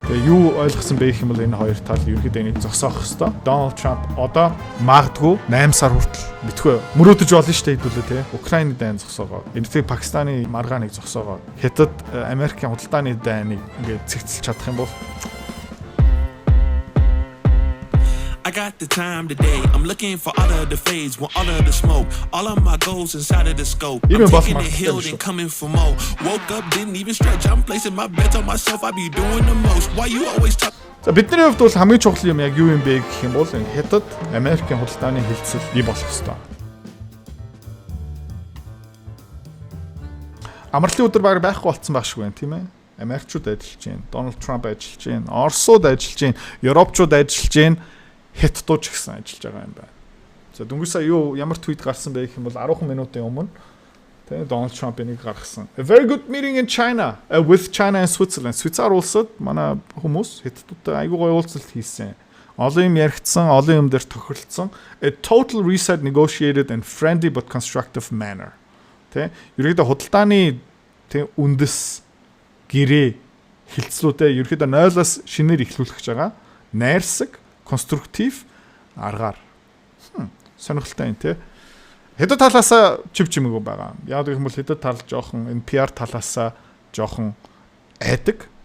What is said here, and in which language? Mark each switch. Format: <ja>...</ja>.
<mn>Тэгээ юу ойлгосон бэ гэх юм бол энэ хоёр тал ерөнхийдөө энийг зогсоох хэвээр. Дональд Трамп одоо магадгүй 8 сар хүртэл битггүй мөрөөдөж болно шүү дээ хэдүүлээ тий. Украины дайн зогсоогоо. Энэтэй Пакистаны маргааныг зогсоогоо. Хятад Америкийн худалдааны дайныг ингээд цэгцэлж чадах юм бол</mn> <en>I got the time today. I'm looking for all of the fades, want all of the smoke. All of my goals inside of the scope. I'm taking the hill and coming for more. Woke up, didn't even stretch. I'm placing my bets on myself. I be doing the most. Why you always talk?</en> <mn>За бидний хувьд бол хамгийн чухал юм яг юу юм бэ гэх юм бол Хятад Америкийн худалдааны хилцэл бий болох ёстой. Амралтын өдөр баг байхгүй болцсон байх шиг байна тийм ээ. Америкчууд ажиллаж байна. Дональд Трамп ажиллаж байна. Оросууд ажиллаж байна. Европчууд ажиллаж байна. Хятадууд ч гэсэн ажиллаж байгаа юм байна. За дөнгөж сая юу ямар твит гарсан бэ гэх юм бол 10 минутын өмнө тэгээ Дональд Трамп энийг гаргасан.</mn> <en>A very good meeting in China with China and Switzerland.</en> <mn>Швейцар улсад манай хүмүүс хятадуудтай айгүй гоё уулзалт хийсэн. Олон юм яригдсан, олон юм дээр тохиролцсон.</mn> <en>A total reset negotiated in friendly but constructive manner.</en> <mn>Тэ ерөөдөө худалдааны тэ үндэс гэрээ хилцлүүдээ ерөөдөө 0-аас шинээр эхлүүлэх гэж байгаа. Найрсаг конструктив аргаар сонирхолтой юм тий. Хятад талаасаа чив чимээгүй байгаа. Яг гэх юм бол хятад тал жоохон энэ PR талаасаа жоохон айдаг.</mn>